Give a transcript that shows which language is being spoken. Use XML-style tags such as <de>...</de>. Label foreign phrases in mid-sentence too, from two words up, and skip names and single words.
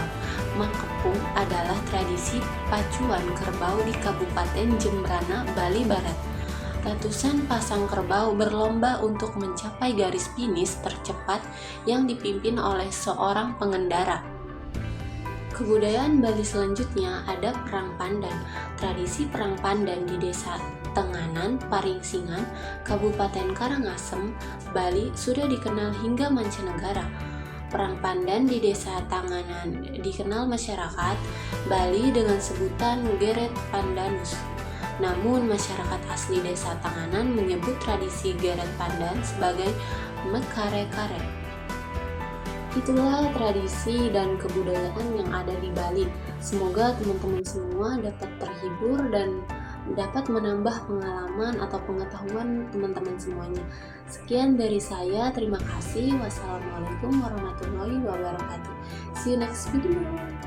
<id>Mangkepung adalah tradisi pacuan kerbau di Kabupaten Jembrana, Bali Barat. Ratusan pasang kerbau berlomba untuk mencapai garis finish tercepat yang dipimpin oleh seorang pengendara. Kebudayaan Bali selanjutnya ada perang pandan. Tradisi perang pandan di Desa Tenganan, Paringsingan, Kabupaten Karangasem, Bali sudah dikenal hingga mancanegara. Perang pandan di Desa Tenganan dikenal masyarakat Bali dengan sebutan Geret Pandanus. Namun masyarakat asli Desa Tenganan menyebut tradisi Geret Pandan sebagai Mekare-kare. Itulah tradisi dan kebudayaan yang ada di Bali. Semoga teman-teman semua dapat terhibur dan dapat menambah pengalaman atau pengetahuan teman-teman semuanya. Sekian dari saya, terima kasih.</id> <ar>والسلام عليكم ورحمة الله وبركاته.</ar> <en>See you next video.</en>